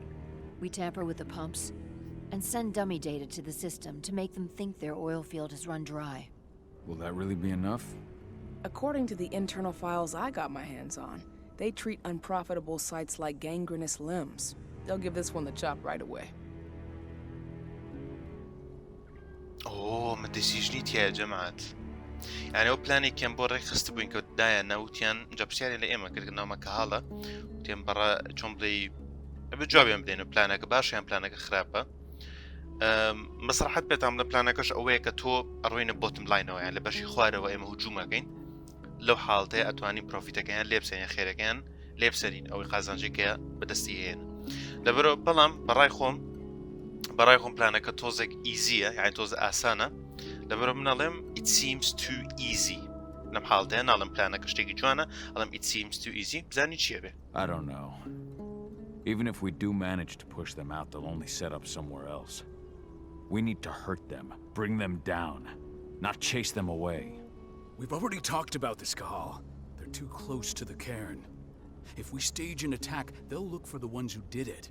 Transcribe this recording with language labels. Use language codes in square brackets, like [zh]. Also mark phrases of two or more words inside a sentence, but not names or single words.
[en] We tamper with the pumps and send dummy data to the system to make them think their oil field has run dry. Will that really be enough? According to the internal files I got my hands on, they treat unprofitable sites like gangrenous limbs. They'll give this one the chop right away. [ckb] Oh, ما ديسيجنيت يا جماعة. يعني ئەو پلانی کەم بۆ ڕێک خست بووین کە دایە نەوتیان جا پرسیاری لە ئێمە کردنەوەمە کە هاڵە وتێن بەڕە چۆن بڵێ ئەبێ جوابیان بدەین و پلانەکە باش یان پلانەکە خراپە. مەسرحەت پێتام لە پلانەکەش ئەوەیە کە تۆ ئەڕۆینە بۆتم لاینەوە یان لە بەشی خوارەوە ئێمە هجوومەکەین لەو حاڵتەیە ئەتوانین پرۆفیتەکەیان لێبسێنیان خێرەکەیان لێبسەرین ئەوەی قازانجێکەیە بەدەستی هێن لەبەرەوە بەڵام بەڕای خۆم پلانەکە تۆزێک ئیزیە یعنی تۆزە ئاسانە لەبەرەوە منەڵێم [en] it seems too easy [ckb] لەم حاڵتەیە ناڵم پلانەکە شتێکی جوانە ئەڵم [en] it seems too easy [ckb] بزانی چیە بێ. [en] I don't know. Even if we do manage to push them out, they'll only set up somewhere else. We need to hurt them, bring them down, not chase them away. We've already talked about this, Kahal. They're too close to the cairn. If we stage an attack, they'll look for the ones who did it.